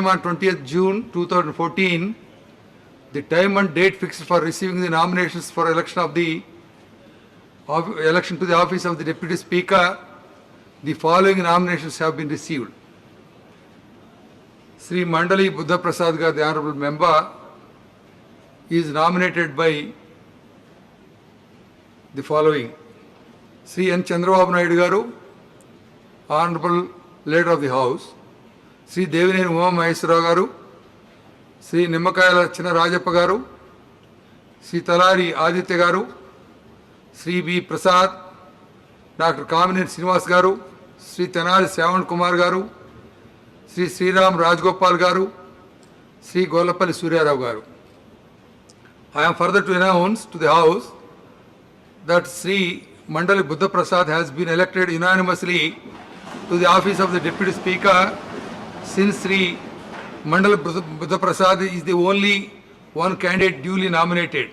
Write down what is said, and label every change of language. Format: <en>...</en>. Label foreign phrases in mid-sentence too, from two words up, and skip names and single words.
<en>on 20th June 2014, the time and date fixed for receiving the nominations for election to the office of the Deputy Speaker, the following nominations have been received. Sri Mandali Buddha Prasad Garu, the Honourable Member, is nominated by the following: Sri N. Chandrababu Naidu Garu, Honourable Leader of the House; Sri Devineni Uma Maheswara Garu, Sri Nimmakayala Chinna Rajappa Garu, Sri Talari Aditya Garu, Sri B. Prasad, Dr. Kamineni Srinivas Garu, Sri Tenali Syavan Kumar Garu, Sri Sriram Rajgopal Garu, Sri Gollapalli Surya Rao Garu. I am further to announce to the House that Sri Mandali Buddha Prasad has been elected unanimously to the office of the Deputy Speaker, since Sri Mandali Buddha Prasad is the only one candidate duly nominated.</en>